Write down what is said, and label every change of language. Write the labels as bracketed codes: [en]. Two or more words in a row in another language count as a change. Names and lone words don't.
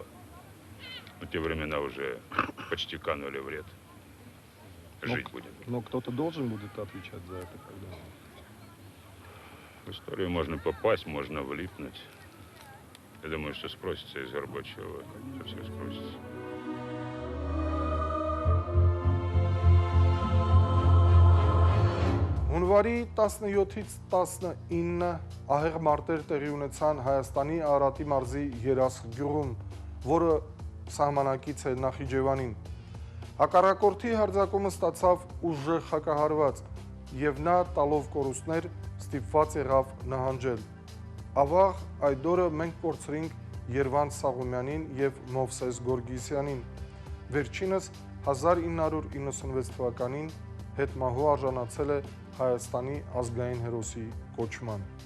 [ru] Но те времена уже почти канули в лет. Жить будем. Но кто-то должен будет отвечать за это, когда... В историю можно попасть, можно влипнуть. Я думаю, что спросится из Горбачева, что все спросится. [hy] Հունվարի 17-ից 19 ահեղ մարտեր տեղի ունեցան Հայաստանի Արարատի մարզի Երասխ գյուղում, որը սահմանակից է Նախիջևանին։ Հակառակորդի հարձակումը ստացավ ուժեղ հակահարված, եւ նա տալով կորուստներ ստիպված եղավ նահանջել։ Ավաղ այդ օրը մենք կորցրինք Երվանդ Սաղումյանին եւ Մովսես Գորգիսյանին։ Վերջինս 1996 թվականին հետմահու արժանացել է Հայաստանի ազգային հերոսի կոչման։